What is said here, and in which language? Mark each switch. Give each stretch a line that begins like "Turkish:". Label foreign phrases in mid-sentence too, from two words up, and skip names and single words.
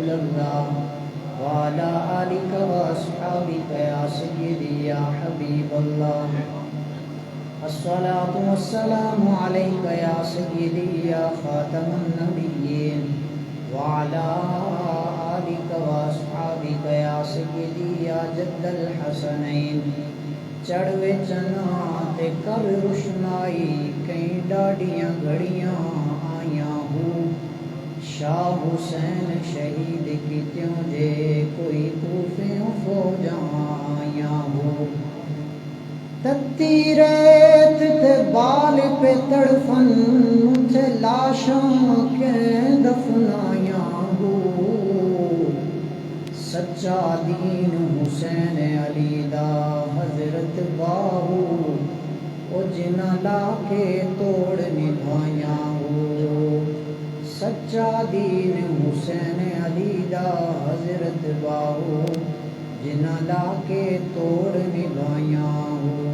Arabic: الله وعلى آلك وأصحابك يا سيدي يا حبيب الله الصلاة والسلام عليك يا سيدي يا خاتم النبيين وعلى آلك وأصحابك يا سيدي يا جد
Punjabi: الحسنين چڑھوے چنا تے کر روشنائی کئی ڈاڈیاں گھڑیاں آیاں ہوں شاہ حسین شہید کیتیوں جے کوئی کوفیوں فوجاں آیاں ہوں تتی ریت تے بال پہ تڑفن تے لاشاں کے دفنایاں ہوں سچا دین حسین علی دا حضرت باہو او جنہ لا کے توڑ نبھایاں ہو سچا دین حسین علی دا حضرت باہو جنہ لا کے توڑ نبھایاں ہو